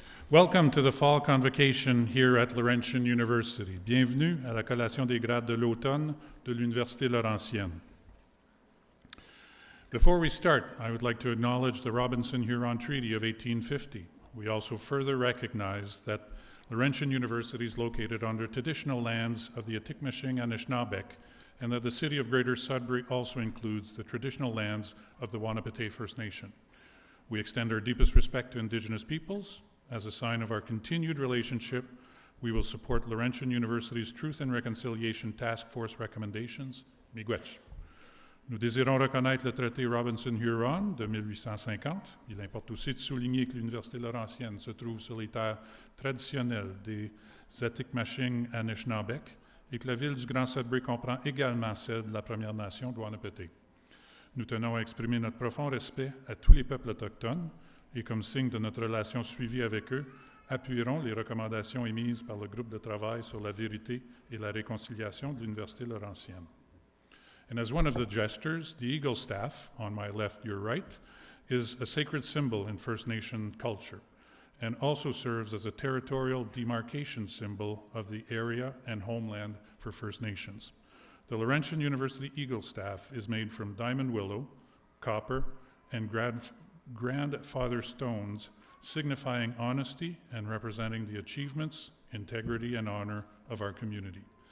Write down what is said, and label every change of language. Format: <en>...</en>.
<en>Welcome to the Fall Convocation here at Laurentian University.</en> <fr>Bienvenue à la collation des grades de l'automne de l'Université Laurentienne.</fr> <en>Before we start, I would like to acknowledge the Robinson-Huron Treaty of 1850. We also further recognize that Laurentian University is located on the traditional lands of the Atikamekw Anishinaabeg, and that the city of Greater Sudbury also includes the traditional lands of the Wahnapitae First Nation. We extend our deepest respect to Indigenous peoples. As a sign of our continued relationship, we will support Laurentian University's Truth and Reconciliation Task Force recommendations.</en> <oj>Miigwech.</oj> <fr>Nous désirons reconnaître le traité Robinson-Huron de 1850. Il importe aussi de souligner que l'Université Laurentienne se trouve sur les terres traditionnelles des Atikamekw Anishinaabeg, et que la ville du Grand Sudbury comprend également celle de la Première Nation de Wahnapitae. Nous tenons à exprimer notre profond respect à tous les peuples autochtones et comme signe de notre relation suivie avec eux, appuierons les recommandations émises par le groupe de travail sur la vérité et la réconciliation de l'Université Laurentienne.</fr> <en>And as one of the gestures, the Eagle staff, on my left, your right, is a sacred symbol in First Nation culture, and also serves as a territorial demarcation symbol of the area and homeland for First Nations. The Laurentian University Eagle staff is made from diamond willow, copper, and grandfather stones, signifying honesty and representing the achievements, integrity, and honor of our community.</en>